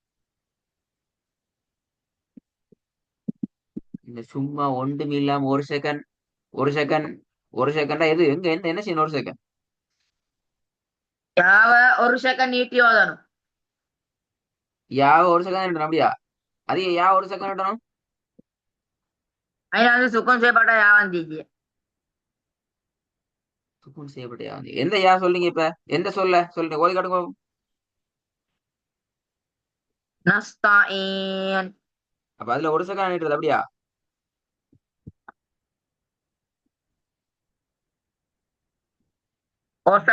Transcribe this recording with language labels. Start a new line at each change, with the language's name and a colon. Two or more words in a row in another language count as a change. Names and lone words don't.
Tamil: இந்த சும்மா ஒன்றும் இல்லாம 1 செகண்ட், 1 செகண்ட், 1 செகண்டா எது? எங்க என்ன செய்யணும்? 1 செகண்ட் யாவ ஒரு செகண்ட் நீட்டி ஓதணும். யா 1 செகண்ட் இடணும் அப்படியா? அது யா 1 செகண்ட் இடணும்.
Malayalam: അതിന് അത് സുഖം ചെയ്യപ്പെട്ട യാ വന്നിച്ച്.
Tamil: சுக்குன் செய்யப்பட்ட யா வந்து எந்த யா சொல்றீங்க இப்ப? எந்த சொல்லுங்க, ஓதி காட்டுங்க.
Malayalam: നസ്തഈൻ.
Tamil: அப்ப அதுல 1 செகண்ட் ஆயிடுறது அப்படியா?
Malayalam: ഓ സർ.